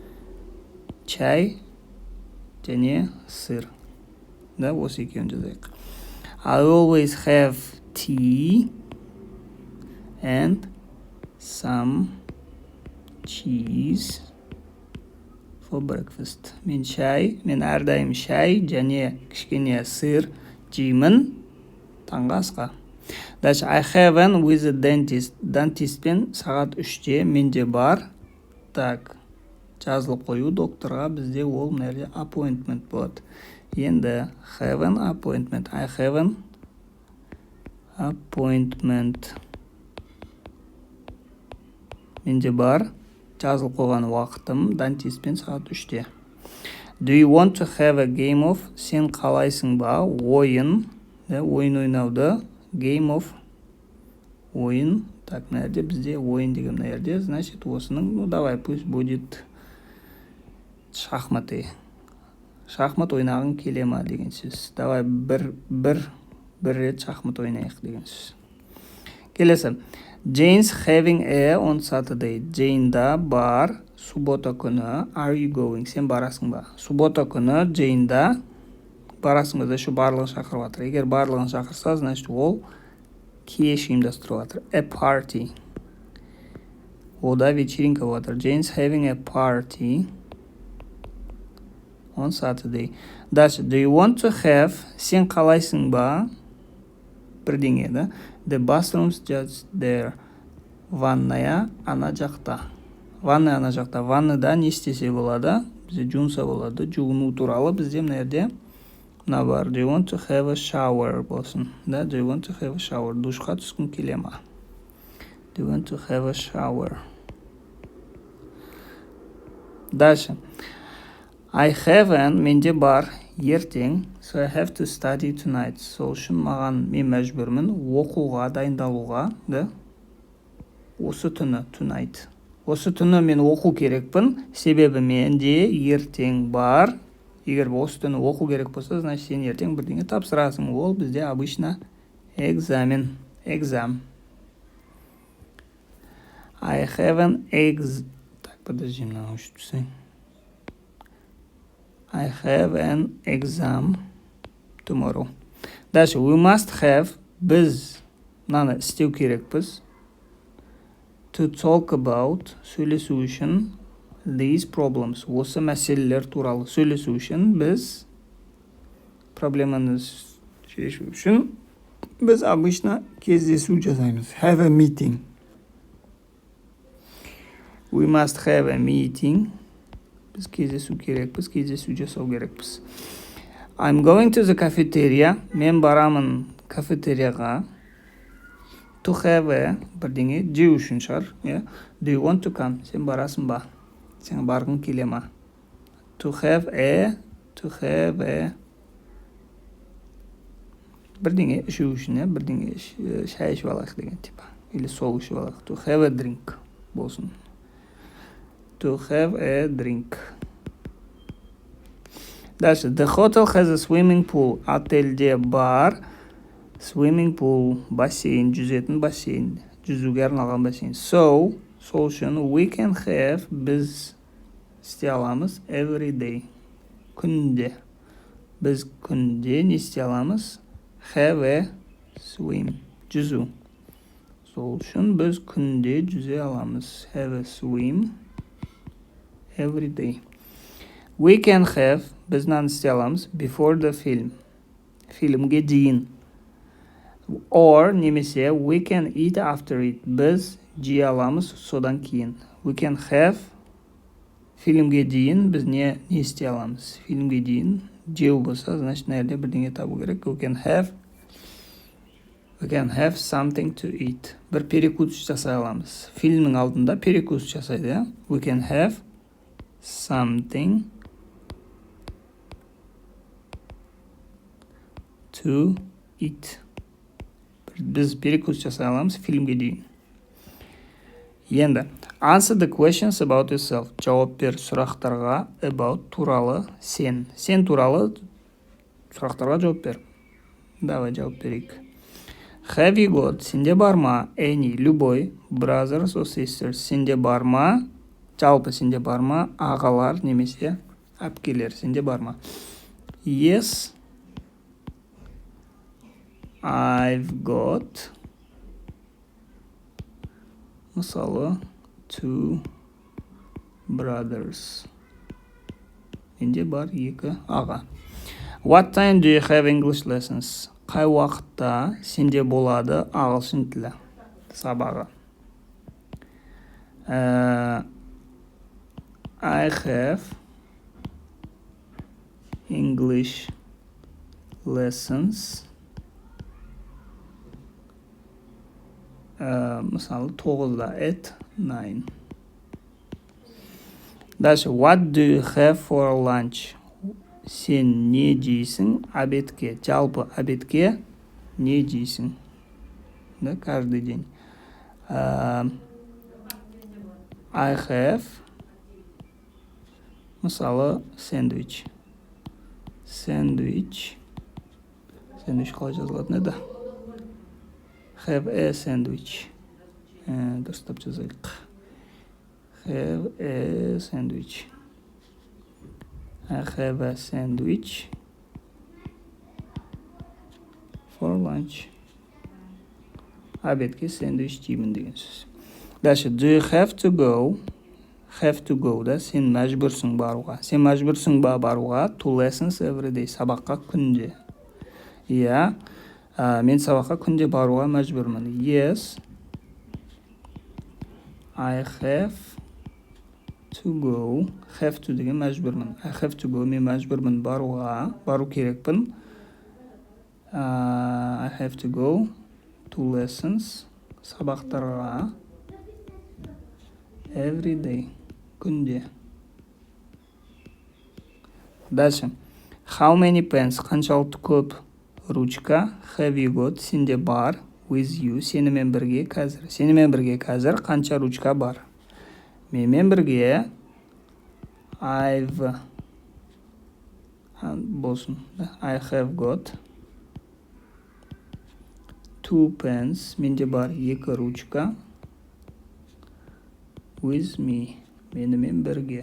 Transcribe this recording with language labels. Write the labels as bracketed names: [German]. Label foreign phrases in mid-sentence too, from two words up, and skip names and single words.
[Kazakh] Чай және сыр. Да, осы екеуін жазайық. [English] I always have tea and some cheese for breakfast. [Kazakh] Мен әрдайым шай және кішкене сыр жеймін таңғы асқа. Дальше, [English] I have an with a dentist. [Kazakh] Дантистпен сағат 3-те менде бар. Так, жазылып қою докторға бізде ол нәрде appointment болады. [English] Енді have an appointment. I have an appointment. [Kazakh] Менде бар. Жазылып қойған уақытым дантистпен сағат 3-те. [English] Do you want to have a game of? [Kazakh] Сен қалайсың ба? Ойын. Ойын ойнауды. [English] Game of. [Kazakh] Ойын. Так, мына жерде бізде ойын деген мына жерде. Значит, осының, [Russian] ну давай, пусть будет шахматы. [Kazakh] Шахмат ойнағың келе ма деген сөз. Давай бір рет шахмат ойнайық деген сөз. Келесі. [English] Jane's having a on Saturday. [Kazakh] Jane'да бар суббота күні. [English] Are you going? [Kazakh] Сен барасың ба? Суббота күні Jane'да барасың ба? Да, шу барлығын шақырып жатыр. Егер барлығын шақырса, значит, ол кеш ұйымдастырып жатыр. [English] A party. [Kazakh] Ода вечеринка жатыр. [English] Jane's having a party on Saturday. Дальше, do you want to have? [Kazakh] Сен қалайсың ба? Бірдеңе, да? [English] The bathroom's just there. [Kazakh] Ванная ана жақта. Ванная ана жақта. Ванныда не істесе болады? Бізде жуынса болады. Жуыну туралы бізде мына жерде мына бар. [English] Do you want to have a shower болсын? [Kazakh] Да, [English] do you want to have a shower? [Kazakh] Душқа түскің келе ма? [English] Do you want to have a shower? Дальше. I haven't, [Kazakh] менде бар, ертең. [English] So I have to study tonight. [Kazakh] Сол үшін маған мен мәжбүрмін оқуға, дайындалуға, да? Осы түні, tonight. Осы түні мен оқу керекпін, себебі менде ертең бар. Егер осы түні оқу керек болса, значит, сен ертең бірдеңе тапсырасың. Ол бізде обычно [English] exam. I have an [Russian] Так, подожди, [Kazakh] мынаны өшіп түсейін. [English] I have an exam tomorrow. Дальше, we must have, [Kazakh] біз мынаны істеу керекпіз. [English] to talk about, [Kazakh] сөйлесу үшін, [English] these problems, [Kazakh] осы мәселелер туралы сөйлесу үшін, біз проблеманы шешу үшін біз обычно кездесу жасаймыз. [English] Have a meeting. We must have a meeting. [Kazakh] Біз кездесу керекпіз, кездесу жасау керекпіз. [English] I'm going to the cafeteria. [Kazakh] Мен барамын кафетерияға. [English] To have a [Kazakh] бірдеңе жеу үшін шығар. [English] Do you want to come? [Kazakh] Сен барасың ба? Сен барғың келе ма? [English] To have a [Kazakh] бірдеңе ішу үшін, бірдеңе шай ішіп алайық деген типа. Или сол ішіп алайық. [English] To have a drink болсын. To have a drink. [Kazakh] Дальше. [English] The hotel has a swimming pool. [Kazakh] Отельде бар [English] swimming pool, [Kazakh] бассейн, жүзетін бассейн, жүзуге арналған бассейн. [English] So, [Kazakh] сол үшін [English] we can have, [Kazakh] біз істей аламыз [English] every day. [Kazakh] Күнде. Біз күнде не істей аламыз? [English] Have a swim. [Kazakh] Жүзу. Сол үшін біз күнде жүзе аламыз. [English] Have a swim every day. We can have, [Kazakh] біз наны істей аламыз? [English] Before the film. [Kazakh] Фильмге дейін. [English] Or, немесе, we can eat after it. [Kazakh] Біз жей аламыз содан кейін. [English] We can have, [Kazakh] фильмге дейін біз не істей аламыз? Фильмге дейін жеу болса, значит, нәрде бірдеңе табу керек. [English] We can have something to eat. [Kazakh] Бір перекус жасай аламыз. Фильмнің алдында перекус жасайды. [English] We can have something to eat. [Kazakh] Біз перекус жасай аламыз фильмге дейін. Енді, [English] answer the questions about yourself. [Kazakh] Жауап бер сұрақтарға about туралы сен. Сен туралы сұрақтарға жауап бер. Давай жауап берейік. [English] Have you got, [Kazakh] сенде бар ма? [English] Any, любой, brothers or sisters, [Kazakh] сенде бар ма? Жалпы сенде бар ма? Ағалар немесе әпкелер, сенде бар ма? [English] Yes, I've got, [Kazakh] мысалы, 2 brothers. Менде бар 2 аға. [English] What time do you have English lessons? [Kazakh] Қай уақытта сенде болады ағылшын тілі сабағы? [English] I have English lessons. [Kazakh] Мысалы 9-да at 9. [English] Дальше, what do you have for lunch? [Kazakh] Сен не жейсің обедке? Жалпы обедке не жейсің? Да, [Russian] каждый день. [English] I have, [Kazakh] мысалы, сэндвич. Сэндвич қалай жазылатын еді? [English] Have a sandwich. [Kazakh] Дұрыстап жазайық. [English] Have a sandwich. I have a sandwich for lunch. [Kazakh] Обедке сэндвич жеймін деген сөз. Дальше, [English] do you have to go? Have to go, [Kazakh] да? Сен мәжбүрсің баруға. Сен мәжбүрсің ба баруға? [English] To lessons every day. [Kazakh] Сабаққа күнде. Иә. Мен сабаққа күнде баруға мәжбүрмін. [English] Yes, I have to go. Have to [Kazakh] деген мәжбүрмін. [English] I have to go. [Kazakh] Мен мәжбүрмін баруға. Бару керекпін. [English] I have to go to lessons. [Kazakh] Сабақтарға. [English] Every day. [Kazakh] Күнде. Дальше. [English] How many pens? [Kazakh] Қаншалықты көп ручка? [English] Have you got? [Kazakh] Сенде бар. [English] With you. [Kazakh] Сенімен бірге қазір. Сенімен бірге қазір қанша ручка бар? Менімен бірге I've болсын. [English] I have got 2 pens. [Kazakh] Менде бар 2 ручка. [English] With me. [Kazakh] Менімен бірге.